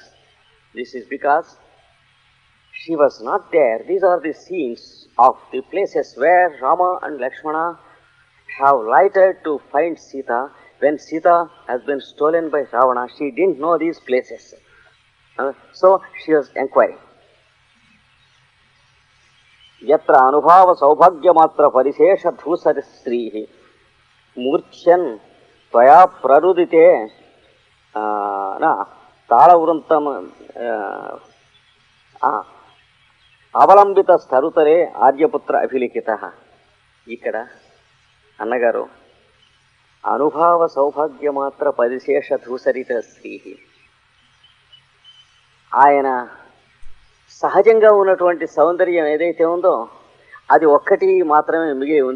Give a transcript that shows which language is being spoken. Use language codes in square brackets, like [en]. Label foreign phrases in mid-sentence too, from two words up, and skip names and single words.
[en] This is because she was not there. These are the scenes of the places where Rama and Lakshmana have lighted to find Sita. When Sita has been stolen by Ravana, she didn't know these places. So she was inquiring. [sa] Yatra anubhava saubhagya matra parisesha dhusari strihi murchan tvaya prarudite talavrantam అవలంబిత స్థరుతరే ఆర్యపుత్ర అభిలిఖిత. [te] ఇక్కడ అన్నగారు [sa] అనుభావ సౌభాగ్యమాత్ర పరిశేష ధూసరిత స్త్రీ, [te] ఆయన సహజంగా ఉన్నటువంటి సౌందర్యం ఏదైతే ఉందో అది ఒక్కటి మాత్రమే మిగిలి ఉంది.